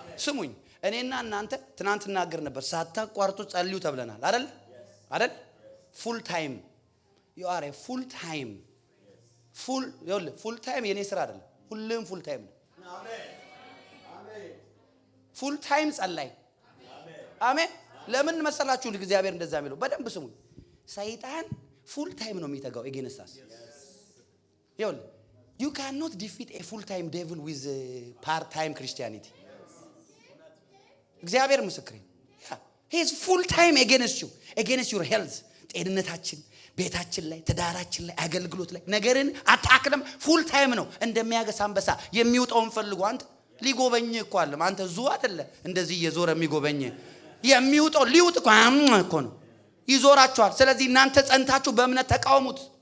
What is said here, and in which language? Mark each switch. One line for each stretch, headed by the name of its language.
Amharic: ስሙኝ፣ እኔና እናንተ ትናንት እናገር ነበር፣ ሳታቋርጡ ጸልዩ ተብለናል አይደል? አይደል? ፉል ታይም
English: you are a full time full time
Amharic: የኔ ስራ አይደለም፣ ሁሉም ፉል ታይም ነው። አሜን። ፉል ታይም ጸላይ። አሜን። ለምን መሰላችሁ እግዚአብሔር እንደዛ የሚለው? በደንብ ስሙኝ። ሰይጣን ፉል ታይም ነው የሚተጋው
English: against us። you cannot defeat a full time devil with part time Christianity.
Amharic: እግዚአብሔር ምስክሬ።
English: he is full time against you, against your health።
Amharic: ጤንነታችን፣ ቤታችን ላይ፣ ትዳራችን ላይ፣ አገልግሎት ላይ ነገርን አጣክለም ፉል ታይም ነው። እንደሚያገሳ አንበሳ የሚውጣውን ፈልጉ። አንተ ሊጎበኝ እኮ አለ። አንተ ዙ አይደለ እንደዚህ እየዞረ የሚጎበኝ የሚውጣው ሊውጥ እኮ ነው፣ ይዞራችኋል። ስለዚህ እናንተ ጸንታችሁ በእምነት ተቃውሙት።